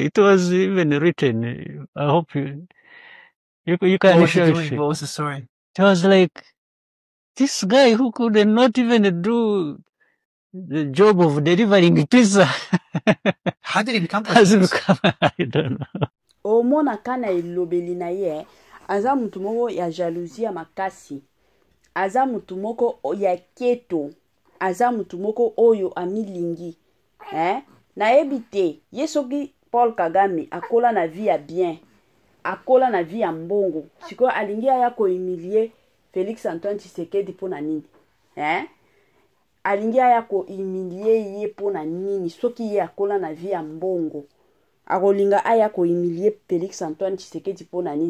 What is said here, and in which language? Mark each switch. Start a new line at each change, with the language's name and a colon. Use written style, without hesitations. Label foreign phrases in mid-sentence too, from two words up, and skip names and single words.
English: It was even written. I hope you can What was show he doing? it. What was the story? It was like, this guy who could not even do the job of delivering pizza How did he become has president? become, I don't know.
Lingala: omona kana elobeli na ye aza mutu moko ya jalousie ya makasi, aza mutu moko ya keto, aza mutu moko oyo amilingi nayebi te ye soki Paul Kagame akola na vie ya bien, akola na vie ya mbongo, sikoyo alingi aya kohumilie Félix Antoine Tshisekedi pona nini alingi aya kohumilie ye pona nini soki ye akola na vie ya mbongo, akolinga aya kohumilie Félix Antoine Tshisekedi pona nini?